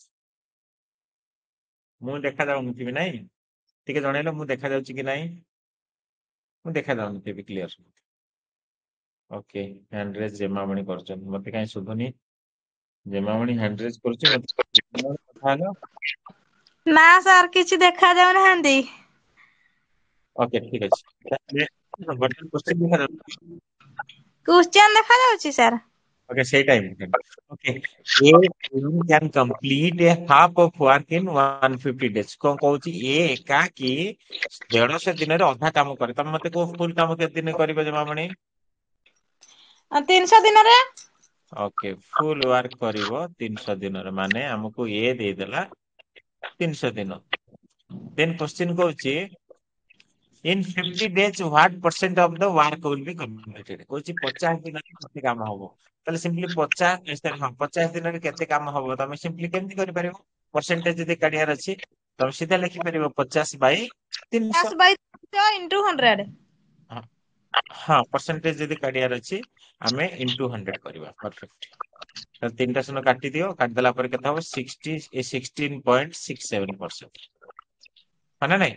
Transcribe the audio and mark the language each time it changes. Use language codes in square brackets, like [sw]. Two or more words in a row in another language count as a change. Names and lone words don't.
[or] ମୁଁ ଦେଖା ଯାଉନଥିବି ନାଇଁ ଟିକେ ଜଣେଇଲ ମୁଁ ଦେଖା ଯାଉଛି କି ନାଇଁ ମୁଁ ଦେଖା ଯାଉନଥିବି [en] clear okay hand raise [or] ଜେମାମଣି କରୁଛନ୍ତି ମତେ କାହିଁ ଶୁଭୁନି ଜେମାମଣି [en] hand raise [or] କରୁଛି ମତେ କଥା ହେଲ ନା ସାର୍ କିଛି ଦେଖା ଯାଉନାହାନ୍ତି ଓକେ ଠିକ ଅଛି ତାହେଲେ ବର୍ତ୍ତମାନ କ୍ୱେଶ୍ଚିନ୍ ଦେଖାଯାଉଛି କ୍ୱେଶ୍ଚନ ଦେଖା ଯାଉଛି ସାର୍ [en] Okay, say time. Okay. A human can complete a half of work in 150 days. [or] କଣ କହୁଛି ଏ ଏକା କି 150 ଦିନରେ ଅଧା କାମ କରେ ତମେ ମତେ କୋଉ ଫୁଲ କାମ କେତେ ଦିନ କରିବ ଜମାମଣି 300 ଦିନରେ [en] okay full work [or] କରିବ 300 ଦିନରେ ମାନେ ଆମକୁ ଏ ଦେଇଦେଲା 300 ଦିନ [en] then question [or] କହୁଛି [en] in 50 days what percent of the work will be completed [or] କହୁଛି 50 ଦିନରେ କେତେ କାମ ହବ ତାହେଲେ ସିମ୍ପଲି 50 ଦିନରେ କେତେ କାମ ହବ ତମେ ସିମ୍ପଲି କେମିତି କରିପାରିବ ପରସେଣ୍ଟେଜ ଯଦି କାଢିବାର ଅଛି ତମେ ସିଧା ଲେଖିପାରିବ 50 ବାଇ 300 [en] into 100 [or] ହଁ ପରସେଣ୍ଟେଜ ଯଦି କାଢିବାର ଅଛି ଆମେ ଇଣ୍ଟୁ 100 କରିବା ପରଫେକ୍ଟ ତିନିଟା ଶୂନ କାଟିଦିଅ କାଟିଦେଲା ପରେ କେତେ ହବ 16.67% ହଁ ନା ନାଇଁ